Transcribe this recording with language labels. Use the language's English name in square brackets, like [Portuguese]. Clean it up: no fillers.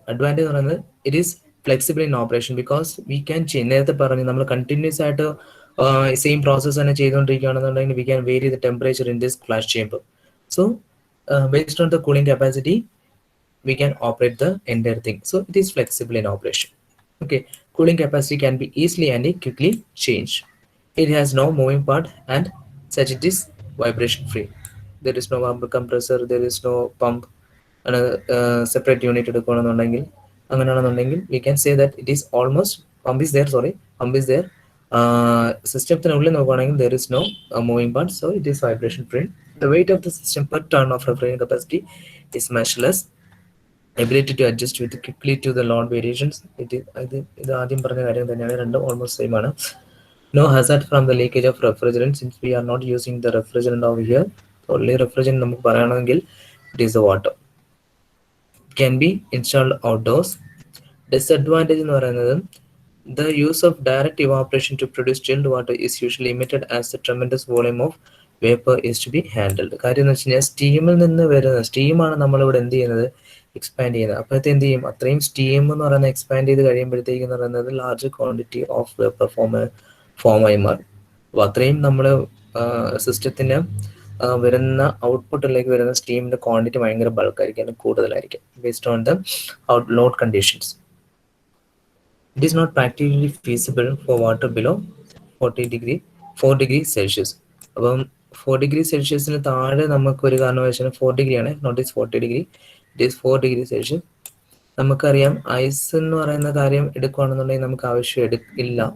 [English] advantage [Malayalam] എന്ന് പറയുന്നത് [English] It is flexible in operation because we can change. [Malayalam] നേരത്തെ പറഞ്ഞു നമ്മൾ കണ്ടിന്യൂസ് ആയിട്ട് സെയിം പ്രോസസ്സ് തന്നെ ചെയ്തുകൊണ്ടിരിക്കുകയാണെന്നുണ്ടെങ്കിൽ [English] We can vary the temperature in this flash chamber. So based on the cooling capacity we can operate the entire thing. So it is flexible in operation. Okay, cooling capacity can be easily and quickly changed. It has no moving part and such it is vibration free. There is no compressor, there is no pump and a separate unit [Malayalam] എടുക്കുകയാണെന്നുണ്ടെങ്കിൽ അങ്ങനെയാണെന്നുണ്ടെങ്കിൽ [English] we can say that it is almost pump is there. [Malayalam] സിസ്റ്റത്തിനുള്ളിൽ നോക്കുകയാണെങ്കിൽ [English] there is no moving part, so it is vibration free. The weight of the system per ton of refrigerant capacity is much less. Ability to adjust with quickly to the load variations. [Malayalam] ഇത് ആദ്യം പറഞ്ഞ കാര്യം തന്നെയാണ്, രണ്ടും almost same ആണ്. [English] No hazard from the leakage of refrigerant since we are not using the refrigerant over here. Only refrigerant [Malayalam] നമുക്ക് പറയുകയാണെങ്കിൽ [English] it is the water. Can be installed outdoors. Disadvantage [Malayalam] എന്ന് പറയുന്നത് [English] the use of direct evaporation to produce chilled water is usually limited as the tremendous volume of vapor is to be handled. [Malayalam] കാര്യം എന്ന് വെച്ച് കഴിഞ്ഞാൽ സ്റ്റീമിൽ നിന്ന് വരുന്ന സ്റ്റീമാണ് നമ്മളിവിടെ എന്ത് ചെയ്യുന്നത്, എക്സ്പാൻഡ് ചെയ്യുന്നത്. അപ്പോഴത്തെ എന്ത് ചെയ്യും, അത്രയും സ്റ്റീം എന്ന് പറയുന്നത് എക്സ്പാൻഡ് ചെയ്ത് കഴിയുമ്പോഴത്തേക്ക് എന്ന് പറയുന്നത് [English] large quantity of vapour [Malayalam] ഫോമായി മാറും. അപ്പോൾ അത്രയും നമ്മൾ സിസ്റ്റത്തിന് വരുന്ന ഔട്ട്പുട്ടിലേക്ക് വരുന്ന സ്റ്റീമിന്റെ ക്വാണ്ടിറ്റി ഭയങ്കര ബൾക്കായിരിക്കും, കൂടുതലായിരിക്കും [English] Based on the load conditions. It is not practically feasible for water below 4 degree Celsius. [Malayalam] അപ്പം 4 degree Celsiusന് താഴെ നമുക്ക് ഒരു കാരണവശാലും 4 degree ആണ്, [English] Not is 40 degree, it is 4 degree Celsius. [Malayalam] നമുക്കറിയാം ഐസ് എന്ന് പറയുന്ന കാര്യം എടുക്കുകയാണെന്നുണ്ടെങ്കിൽ നമുക്ക് ആവശ്യം ഇല്ല.